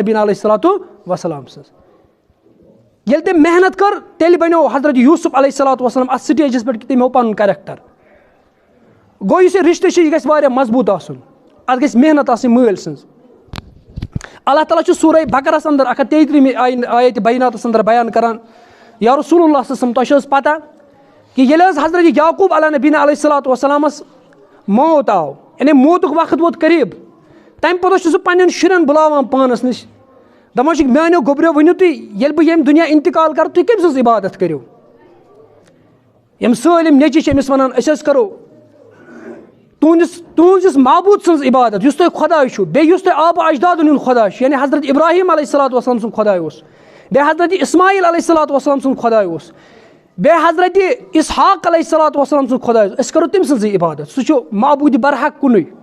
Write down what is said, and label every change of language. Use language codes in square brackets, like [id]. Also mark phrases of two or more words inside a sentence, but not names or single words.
[ks] نبیٖن [ar] علیہ صلاتُ وسلام [ks] سٕنٛز ییٚلہِ تٔمۍ محنت کٔر تیٚلہِ بنیو حضرت یوٗسف [ar] علیہ صلاتُ وسلام [ks] اتھ سٹیجس پٮ۪ٹھ کہِ تٔمۍ ہوو پنُن کریکٹر گوٚو یُس یہِ رِشتہٕ چھُ یہِ گژھِ واریاہ مضبوٗط آسُن اتھ گژھِ محنت آسٕنۍ مٲلۍ سٕنٛز اللہ تعالیٰ چھُ سورہ بقرس اندر 133 آیتِ بیناتس اندر بیان کران [ar] یا رسول اللہ صلی اللہ علیہ وسلم [ks] تۄہہِ چھو حظ پتہ کہِ ییٚلہِ حظ حضرت یعقوٗب علیہ نبیٖن علیہ صلاتُ وسلامس موت آو یعنی موتُک وقت ووت قریٖب تمہِ پتہٕ چھُ سُہ پننٮ۪ن شُرٮ۪ن بُلاوان پانس نِش دپان چھُکھ میانیو گوٚبریو ؤنِو تُہۍ ییٚلہِ بہٕ ییٚمہِ دُنیا انتقال کرٕ تُہۍ کٔمۍ سٕنٛز عبادت کٔرِو یِم سٲلِم نیٚچِی چھِ أمِس ونان أسۍ حظ کرو تُہنٛدِس معبوٗد سٕنٛز عبادت یُس تۄہہِ خۄداے چھُو بیٚیہِ یُس تۄہہِ آبہٕ اجدادن ہُنٛد خۄدا چھُ یعنی حضرت ابراہیٖم [ar] علیہ صلاتُ وسلام [ks] سُنٛد خۄداے اوس بیٚیہِ حضرت اسماعیل [ar] علیہ صلاتُ وسلام [ks] سُنٛد خۄداے اوس بیٚیہِ حضرت اسحاق [ar] علیہ صلاتُ وسلام [ks] سُنٛد خۄداے اوس أسۍ کرو تٔمۍ سٕنٛزٕے عبادت سُہ چھُ معبوٗدِ برحق کُنُے